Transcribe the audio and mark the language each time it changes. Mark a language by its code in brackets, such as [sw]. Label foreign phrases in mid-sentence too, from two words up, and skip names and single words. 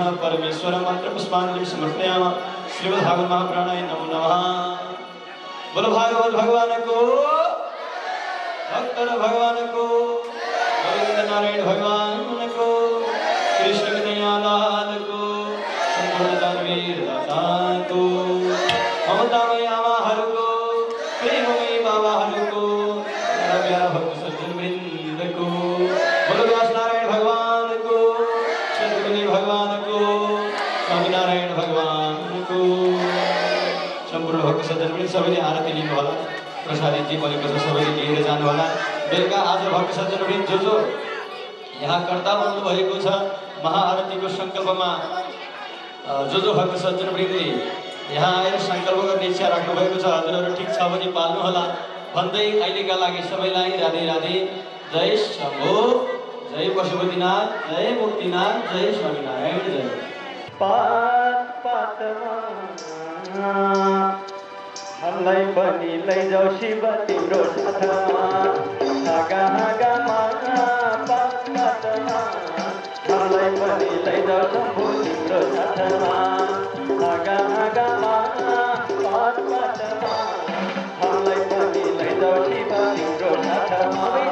[sa] परमेश्वरं मन्त्रपुष्पाञ्जलिं समर्पयामः श्रीमद्भागवत महापुराणाय नमो नमः [ne] बोलो भागवत भगवान को भक्तर भगवान को गोविंद नारायण भगवान को कृष्ण कन्हैया लाल को संपूर्ण दानवीर दाता को ममतामय आवाहर को प्रेममय बाबाहर को मेरा प्यारा भक्त सज्जन वृंद को बोलो व्यास नारायण भगवान को शतकनि भगवान को स्वामीनारायण भगवान को संपूर्ण भक्त सज्जन वृंद सबैले आरती लिनु होला प्रसादी जी बनेको छ सबैले लिएर जानु होला बेलुका आज भक्त सज्जन वृन्द जो यहाँ कर्ता बन्नु भएको छ महाआरतीको संकल्पमा जो भक्त सज्जन वृन्दले यहाँ आएर संकल्प गर्ने इच्छा राख्नु भएको छ हजुरहरू ठिक छ भने पाल्नु होला भन्दै अहिलेका लागि सबैलाई राधे राधे जय शम्भो जय पशुपतिनाथ जय मुक्तिनाथ जय स्वामीनारायण जय पात पातमा हामीलाई पनि लैजाऊ शिव तिम्रो साथमा हाँगा हाँगामा पात पातमा हामीलाई पनि लैजाऊ शम्भु तिम्रो साथमा हाँगा हाँगामा पात पातमा हामीलाई पनि लैजाऊ शिव तिम्रो साथमा